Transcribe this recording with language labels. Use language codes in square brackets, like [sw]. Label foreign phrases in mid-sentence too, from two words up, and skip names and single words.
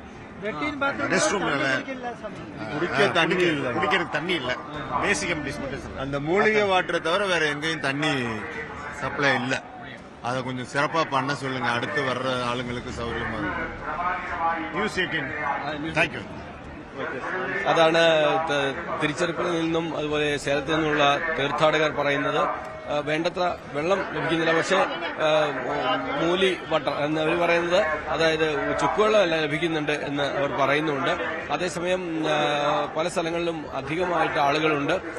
[en] rest room [ta] இல்ல, குடிக்கிறதுக்கு தண்ணி இல்ல. [en] basic amenities [ta] மட்டும். அந்த மூலிகை வாட்டரை தவிர வேற எங்கேயும் தண்ணி சப்ளை இல்ல. அதை கொஞ்சம் சிறப்பா பண்ண சொல்லுங்க, அடுத்து வர்ற ஆளுங்களுக்கு சௌகரியமா இருக்கும். நியூஸ் 18. தேங்க்யூ. [ml] അതാണ് തിരുച്ചിറപ്പള്ളിയിൽ നിന്നും അതുപോലെ സേലത്തിൽ നിന്നുള്ള തീർത്ഥാടകർ പറയുന്നത്. വേണ്ടത്ര വെള്ളം ലഭിക്കുന്നില്ല. പക്ഷേ മൂലി വാട്ടർ എന്ന് അവർ പറയുന്നത്, അതായത് ചുക്കുവെള്ളം എല്ലാം ലഭിക്കുന്നുണ്ട് എന്ന് അവർ പറയുന്നുണ്ട്. അതേസമയം പല സ്ഥലങ്ങളിലും അധികമായിട്ട് ആളുകളുണ്ട്.